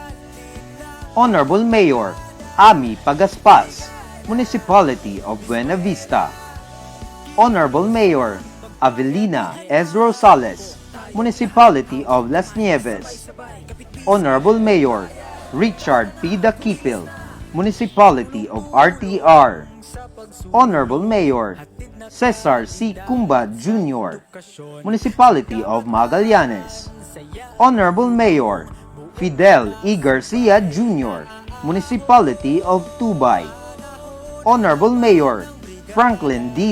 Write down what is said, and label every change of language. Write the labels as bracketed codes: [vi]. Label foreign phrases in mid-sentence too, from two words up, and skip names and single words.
[en] Honorable Mayor Ami Pagaspas, Municipality of Buena Vista. Honorable Mayor Avelina S. Rosales, Municipality of Las Nieves. Honorable Mayor Richard P. Daquipil, Municipality of RTR. Honorable Mayor Cesar C. Cumba Jr., Municipality of Magallanes. Honorable Mayor Fidel E. Garcia Jr., Municipality of Tubay. Honorable Mayor Franklin D.